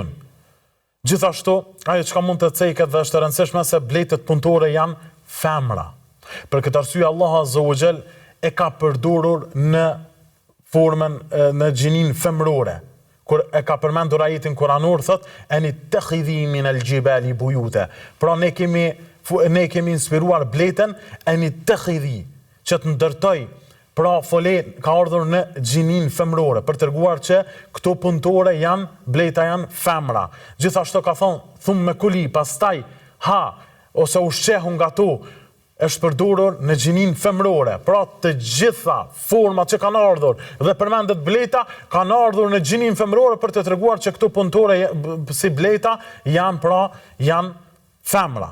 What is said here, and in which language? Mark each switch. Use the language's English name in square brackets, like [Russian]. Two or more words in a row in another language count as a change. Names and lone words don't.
[Albanian] Gjithashtu, ajo që ka mund të ceket dhe është e rëndësishme se bletët punëtore janë femra. Për këtë arsye Allah [Arabic] عز وجل [Albanian] e ka përdorur në formën në gjinin femrore. Kur e ka përmendur ajetin kuranor, thot [Arabic] أن اتخذي من الجبال بيوتا. [Albanian] Pra ne kemi inspiruar bletën [Arabic] أن اتخذي [Albanian] që të ndërtoj. Pra folen ka ardhur në gjinin femrore për treguar që këto punëtore bleta janë femra. Gjithashtu ka thonë [Arabic] ثم كلي, [Albanian] pastaj ha ose ushqehu nga to është përdorur në gjinin femrore, pra të gjitha format që kanë ardhur dhe përmendet bleta, kanë ardhur në gjinin femrore për të treguar që këto punëtore si bleta janë femra.